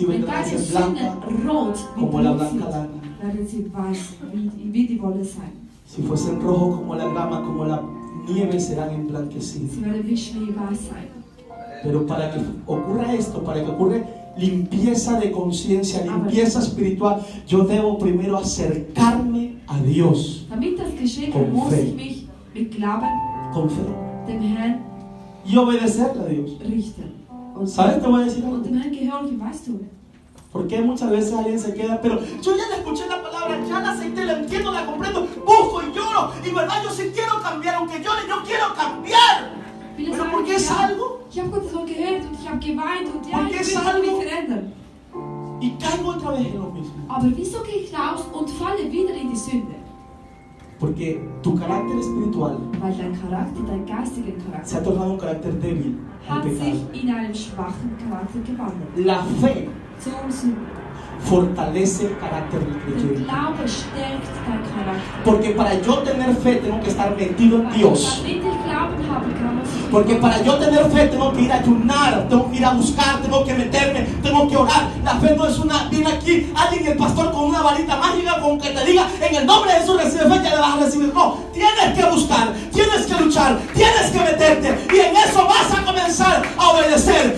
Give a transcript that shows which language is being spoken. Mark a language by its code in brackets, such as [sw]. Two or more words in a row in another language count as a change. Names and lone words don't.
[de] Wenn [es] vendrán a [de] deine [es] ser blanca [de] Sünden rot wie [es] como la [de] Blut sind, [es] blanca lana. [de] werden sie weiß wie die Wolle sein. [es] Si fuesen rojos como la grama, como la nieve, serán emblanquecidos. [de] Sie werden wie Schnee weiß sein. [es] Pero para que ocurra esto, para que ocurra limpieza de conciencia, limpieza espiritual, yo debo primero acercarme a Dios [de] Damit das geschehen [es] Con [de] kann, muss [es] fe. [de] ich mich mit Glauben [es] con fe [de] dem Herrn [es] y obedecerle a Dios. [de] richten. Und [es] ¿Sabes? Te voy a decir algo. [de] dem Herrn gehorchen, weißt du? [es] Porque muchas veces alguien se queda, pero yo ya le escuché la palabra, ya la acepté, la entiendo, la comprendo, busco y lloro, y verdad yo sí quiero cambiar, aunque llore, yo quiero cambiar. [de] Viele [es] Pero [de] sagen, [es] porque es [de] ja, [es] algo [de] ich habe Gott so gehört und ich habe geweint und ja, [es] Porque [de] ich [es] es [de] will [es] algo. [de] mich verändern. [es] y caigo otra vez en lo mismo. [de] Aber wieso gehe ich raus und falle wieder in die Sünde? [es] Porque tu carácter espiritual [de] Weil dein Charakter, dein geistiger [es] se [de] Charakter, [es] ha tornado un carácter débil al [de] hat [es] pecado. [de] sich in einem schwachen Charakter gewandelt. [es] La fe [de] Zum Sünden. [es] fortalece el carácter del [de] Der [es] creyente. [de] Glaube stärkt dein Charakter. [es] Porque para yo tener fe tengo que estar metido en Dios. [de] Damit ich Glauben haben kann, muss ich [es] Porque para yo tener fe tengo que ir a ayunar, tengo que ir a buscar, tengo que meterme, tengo que orar. La fe no es una, viene aquí alguien, el pastor con una varita mágica con que te diga en el nombre de Jesús recibe fe, ya le vas a recibir. No, tienes que buscar, tienes que luchar, tienes que meterte y en eso vas a comenzar a obedecer.